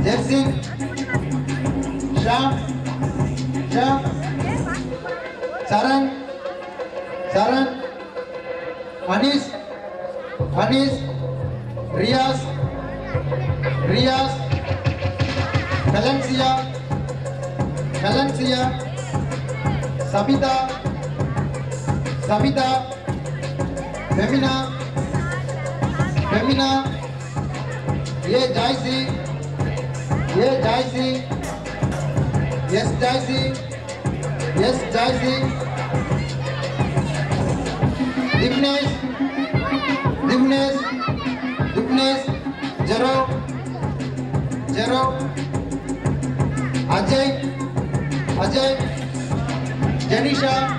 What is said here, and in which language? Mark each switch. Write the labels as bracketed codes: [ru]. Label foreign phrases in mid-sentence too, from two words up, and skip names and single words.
[ta] நிசின் ஷாம் ஷாம் சரண் சரண் அனீஸ் அனீஸ் ரியாஸ் ரியாஸ் கலன்சியா கலன்சியா சபிதா சபிதா ஃபெமினா ஃபெமினா ये जायसी यस जायसी दिग्नेश दिग्नेश दिग्नेश जरो जरो अजय अजय जनीशा